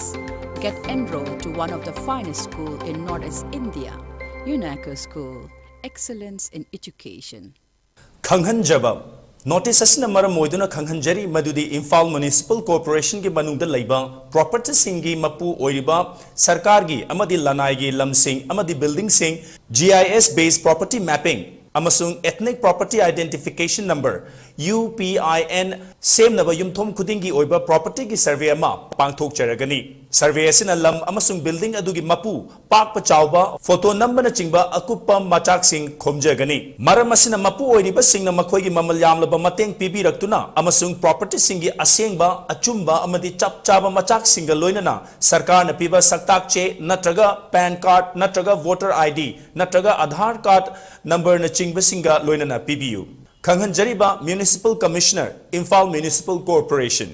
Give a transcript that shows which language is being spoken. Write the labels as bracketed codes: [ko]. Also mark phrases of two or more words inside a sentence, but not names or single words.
[en] Get enrolled to one of the finest schools in Northeast India, UNACO School, Excellence in Education. [mni] Khanghanjaba Notice asina maram moiduna khanghanjari madudi Imphal Municipal Corporation ki manungda leiba property singi mapu oiriba sarkar gi amadi lanai gi lamsing amadi building sing GIS based [en] property mapping [mni] amasung [en] ethnic property identification number [mni] UPIN same naba yumthom khudingi oiba property ki survey ama pangthok charagani survey asina lam amasung building adugi mapu pak pachauba photo number na chingba akupa machak sing khomjagani maram asina mapu oiriba singna makhoi gi mamal yamlaba mateng pibi raktuna amasung property singi asengba achumba amadi chap chaba machak singa loinana sarkar na piba saktak che natraga [en] pan card [mni] natraga [en] voter ID [mni] natraga [en] aadhar card number [mni] na chingba singa loinana pibiu Khanghanjariba Municipal Commissioner, Imphal Municipal Corporation.